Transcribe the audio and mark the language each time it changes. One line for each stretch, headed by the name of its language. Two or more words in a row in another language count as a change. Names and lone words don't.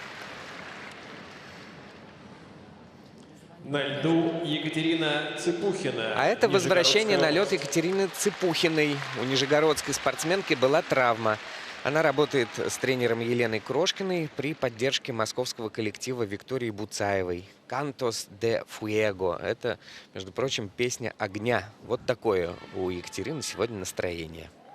Russian: На льду Екатерина Цыпухина. А это возвращение на Нижегородская лед Екатерины Цыпухиной. У нижегородской спортсменки была травма. Она работает с тренером Еленой Крошкиной при поддержке московского коллектива Виктории Буцаевой.
Spanish: «Cantos de Fuego».
Russian: Это, между прочим, песня огня. Вот такое у Екатерины сегодня настроение.